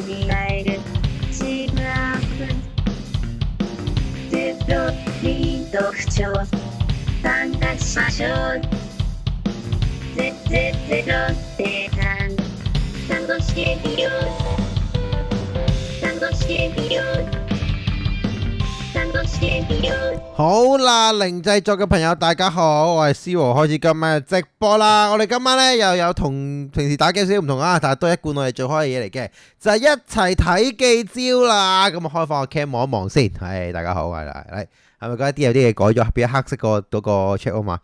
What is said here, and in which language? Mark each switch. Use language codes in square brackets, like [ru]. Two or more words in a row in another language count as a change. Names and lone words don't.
[ja] り返るチームアップゼロに読書参加しましょうゼロで楽しいよ楽しいよ [yue] 好啦，零製作嘅朋友大家好，我係思和，開始今晚嘅直播啦。我哋今晚呢又有同平時打機少少唔同啊，但係都係一貫我哋做開嘅嘢嚟嘅，就係一齊睇記招啦。咁啊，開放個 cam 望一望先。係大家好，係咪覺得有啲嘢改咗，變咗黑色嗰個 chat 啊嘛？